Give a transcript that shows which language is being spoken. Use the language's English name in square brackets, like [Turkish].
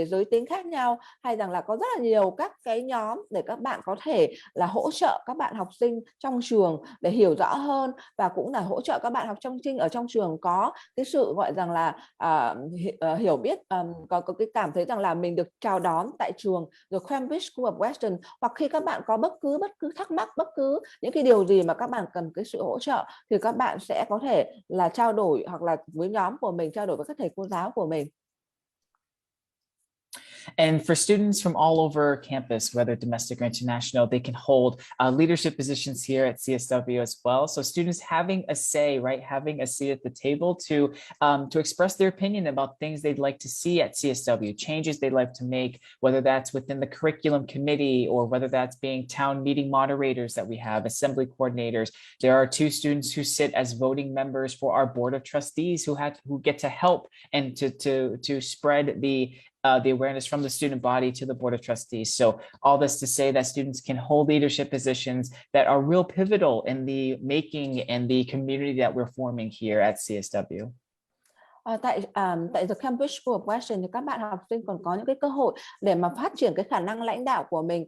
[Vietnamese] về giới tính khác nhau, hay rằng là có rất là nhiều các cái nhóm để các bạn có thể là hỗ trợ các bạn học sinh trong trường để hiểu rõ hơn, và cũng là hỗ trợ các bạn học sinh ở trong trường có cái sự gọi rằng là hiểu biết, có cái cảm thấy rằng là mình được chào đón tại trường The Cambridge School of Weston. Hoặc khi các bạn có bất cứ thắc mắc, bất cứ những cái điều gì mà các bạn cần cái sự hỗ trợ, thì các bạn sẽ có thể là trao đổi hoặc là với nhóm của mình, trao đổi với các thầy cô giáo của mình. [English] And for students from all over campus, whether domestic or international, they can hold leadership positions here at CSW as well. So students having a say, right, having a seat at the table to express their opinion about things they'd like to see at CSW, changes they'd like to make, whether that's within the curriculum committee or whether that's being town meeting moderators that we have, assembly coordinators. There are 2 students who sit as voting members for our board of trustees who get to help and to spread the awareness from the student body to the board of trustees. So all this to say that students can hold leadership positions that are real pivotal in the making and the community that we're forming here at CSW. [Vietnamese] Tại The Cambridge School of Weston thì các bạn học sinh còn có những cái cơ hội để mà phát triển cái khả năng lãnh đạo của mình.